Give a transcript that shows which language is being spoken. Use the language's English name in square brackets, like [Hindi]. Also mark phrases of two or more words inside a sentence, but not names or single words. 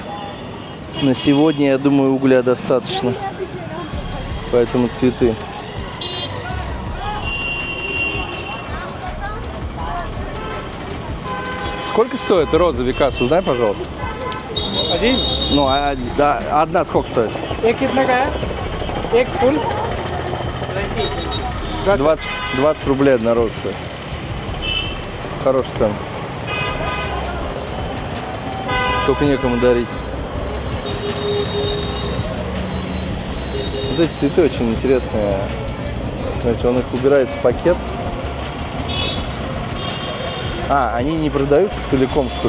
[Russian] На сегодня, я думаю, угля достаточно. Поэтому цветы. Сколько стоит роза Викас? Узнай, пожалуйста. Один? Ну, да, одна сколько стоит? [Hindi] एक कितने का है? एक फुल [Russian] 20 рублей одна роза стоит. Хорошая цена. Только некому дарить. Вот эти цветы очень интересные. Значит, он их убирает в пакет. А, они не продаются целиком, что ли?